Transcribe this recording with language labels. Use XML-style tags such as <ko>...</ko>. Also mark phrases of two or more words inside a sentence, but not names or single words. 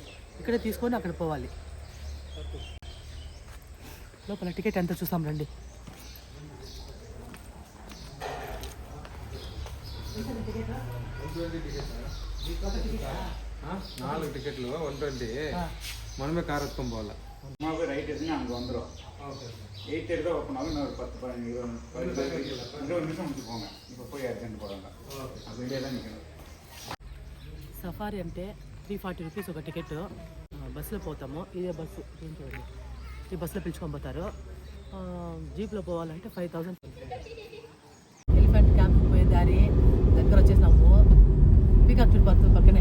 <te>ఇక్కడే తీసుకొని అక్కడ పోవాలి. లోపల టికెట్ ఎంత చూస్తాం రండి. నాలుగు టికెట్లు 120 మనమే కార్ ఎత్తుకొని పోవాలి.</te> <ta>ரைட் எடுத்து அங்கே வந்துடும். 8 எடுத்து ஓப்பன் ஆகும். இன்னொரு 10-20 நிமிஷம் முடிச்சுக்கோங்க. இப்போ போய் அர்ஜென்ட் போகிறாங்க. அது வெளியே தான் நிற்கணும்.</ta> <te>సఫారీ అంటే 340 రూపీస్ ఒక టికెట్. బస్సులో పోతాము. ఇదే బస్సు చూడండి. ఈ బస్సులో పిలుచుకొని పోతారు. జీప్లో పోవాలంటే 5000.</te> <en>elephant camp</en> <te>పోయే దారి దగ్గర వచ్చేసినాము. పీకాక్ చూడిపోతుంది పక్కనే.</te>